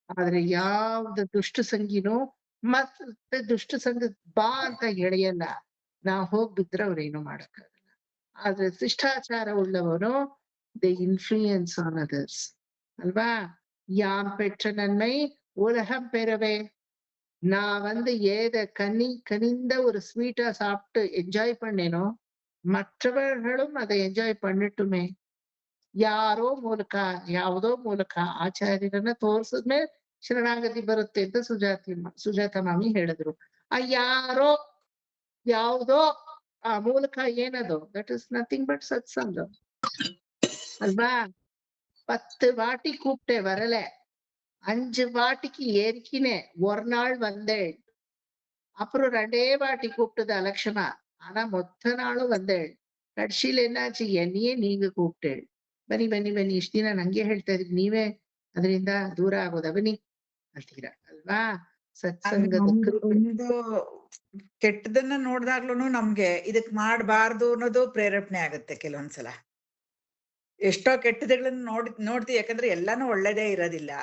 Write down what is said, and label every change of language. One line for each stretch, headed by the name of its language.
Kannada: ಆದ್ರೆ ಯಾವ್ದು ದುಷ್ಟ ಸಂಗಿನೂ ಮತ್ತೆ ದುಷ್ಟ ಸಂಘ ಬಾ ಅಂತ ಎಳೆಯಲ್ಲ. ನಾವ್ ಹೋಗ್ಬಿದ್ರೆ ಅವ್ರೇನು ಮಾಡಕ್ಕಾಗಲ್ಲ. ಆದ್ರೆ ಶಿಷ್ಟಾಚಾರ ಉಳ್ಳವನು
English: they influence on others
Kannada: halwa?
Tamil: யாம் பெற்ற நன்மை உலகம் பெறவே. நான் ஏத கனிந்த ஒரு ஸ்வீட்டா சாப்பிட்டு என்ஜாய் பண்ணேனோ, மற்றவர்களும் அதை என்ஜாய் பண்ணட்டுமே.
Kannada: ಯಾರೋ ಮೂಲಕ, ಯಾವುದೋ ಮೂಲಕ ಆಚಾರ್ಯರನ್ನ ತೋರ್ಸಿದ್ಮೇಲೆ ಶರಣಾಗತಿ ಬರುತ್ತೆ ಅಂತ ಸುಜಾತ ಮಾಮಿ ಹೇಳಿದ್ರು. ಆ ಯಾರೋ ಯಾವುದೋ ಆ ಮೂಲಕ ಏನದು?
English: That is nothing but ಸತ್ಸಂಗ அல்வா?
Tamil: 10 வாட்டி கூப்பிட்டே வரல, 5 வாட்டிக்கு ஏற்கினே ஒரு நாள் வந்தேள். அப்புறம் 2 வாட்டி கூப்பிட்டது அலட்சணா, ஆனா மொத்த நாளும் வந்தேள். கடைசியில என்னாச்சு, என்னையே நீங்க கூப்பிட்டேள்.
Kannada: ಬನ್ನಿ ಬನ್ನಿ ಬನ್ನಿ, ಇಷ್ಟ ದಿನ ನಂಗೆ ಹೇಳ್ತಾ ಇದ್ರಿ, ನೀವೇ ಅದರಿಂದ ದೂರ ಆಗೋದ ಬನ್ನಿ ಅಂತೀರಾ ಅಲ್ವಾ? ಸತ್ಸಂಗದ ಒಂದು ಕೆಟ್ಟದನ್ನ ನೋಡ್ದಾಗ್ಲೂನು ನಮ್ಗೆ ಇದಕ್ ಮಾಡ್ಬಾರ್ದು ಅನ್ನೋದು ಪ್ರೇರೇಪಣೆ ಆಗುತ್ತೆ ಕೆಲವೊಂದ್ಸಲ. ಎಷ್ಟೋ ಕೆಟ್ಟದಗಳನ್ನ ನೋಡ್ತೀವಿ, ಯಾಕಂದ್ರೆ ಎಲ್ಲಾನು ಒಳ್ಳೇದೇ ಇರೋದಿಲ್ಲ.